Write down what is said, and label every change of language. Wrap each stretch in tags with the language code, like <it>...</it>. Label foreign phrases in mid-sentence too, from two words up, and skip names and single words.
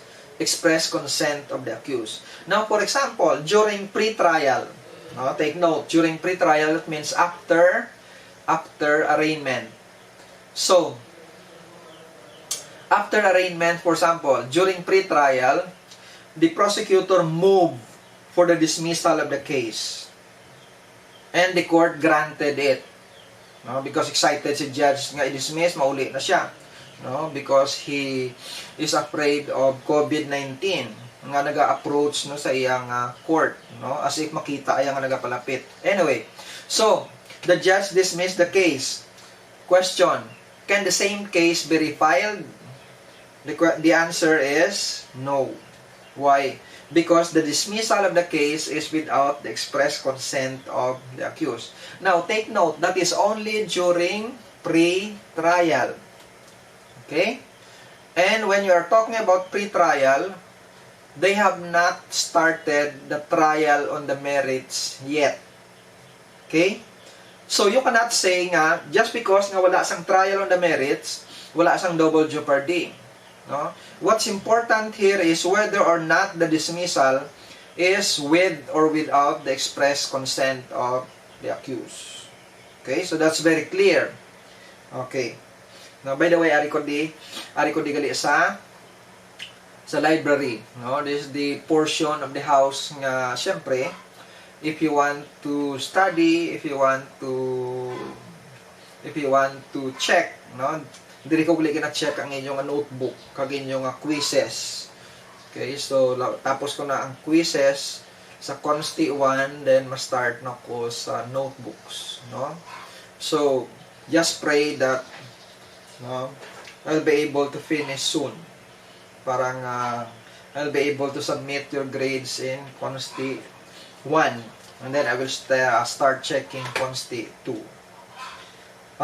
<en>Express consent of the accused. Now, for example, during pre-trial, no, take note, during pre-trial, it means after arraignment. So, after arraignment, for example, during pre-trial, the prosecutor moved for the dismissal of the case. And the court granted it. No?</en> <hil>Because excited si judge nga i-dismiss, mauli na siya.</hil> <en>No? Because he is afraid of COVID-19</en> <hil>nga naga-approach no, sa iyang</hil> <en>court. No?</en> <hil>As if makita ay nga nagapalapit.</hil> <en>Anyway, so, the judge dismissed the case. Question, can the same case be refiled? The answer is no. Why? Because the dismissal of the case is without the express consent of the accused. Now, take note, that is only during pre-trial. Okay? And when you are talking about pre-trial, they have not started the trial on the merits yet. Okay? So, you cannot say nga, just because nga</en> <hil>wala sang</hil> <en>trial on the merits,</en> <hil>wala sang</hil> <en>double jeopardy.</en> <hil>No?</hil> <en>What's important here is whether or not the dismissal is with or without the express consent of the accused. Okay, so that's very clear. Okay. Now, by the way,</en> <hil>ari ko di gali sa library. No?</hil> <en>This is the portion of the house</en> <hil>nga, syempre,</hil> <en>if you want to study, if you want to check, no?</en> <hil>Dili ko uli check ang inyong notebook, kag inyong quizzes.</hil> <en>Okay, so</en> <hil>tapos ko na ang quizzes sa Consti 1, then ma-start na ko sa notebooks, no?</hil> <en>So, just pray that no, I'll be able to finish soon. Parang I'll be able to submit your grades in Consti 1, and then I will start checking Consti 2.</en>